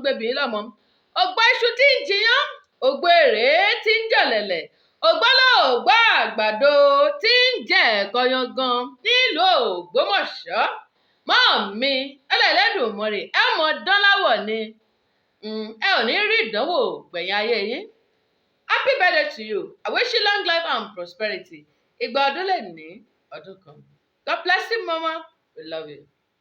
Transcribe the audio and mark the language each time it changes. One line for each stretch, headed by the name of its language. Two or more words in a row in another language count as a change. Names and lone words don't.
Yoruba: gbé bí lọ́mọ ògbó iṣu tí ń jiyán ògbó èrè tí ń jọ̀lẹ̀lẹ̀ ògbólógbò àgbàdo tí ń jẹ kọyangan nílùú Ògbómọ̀ṣọ́ mọ́mì Ẹlẹ́dùmarè ẹ mọ̀ dán láwọ̀ ni ẹ ò ní rí ìdánwò gbẹ̀yìn ayé yín
English: happy birthday to you I wish you long life and prosperity
Yoruba: ìgbà ọdún lè ní ọdún kan
English: God bless you mama we love you.